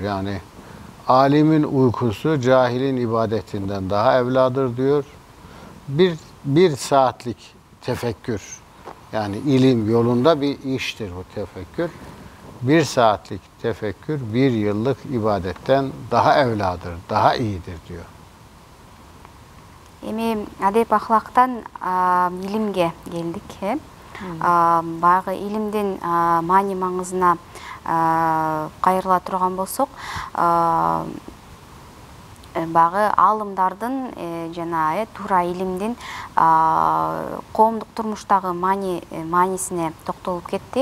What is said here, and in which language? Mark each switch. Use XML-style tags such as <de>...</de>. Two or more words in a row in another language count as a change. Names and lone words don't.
<tr>Yani alimin uykusu cahilin ibadetinden daha evladır diyor. Bir saatlik tefekkür, yani ilim yolunda bir iştir bu tefekkür. Bir saatlik tefekkür bir yıllık ibadetten daha evladır, daha iyidir diyor.</tr> <ky>Эми адеп ахлактан илимге келдик. Баягы илимдин маани маңызына кайрыла турган болсок, баягы алымдардын жана туура илимдин коомдук турмуштагы маанисине токтолуп кетти.</ky>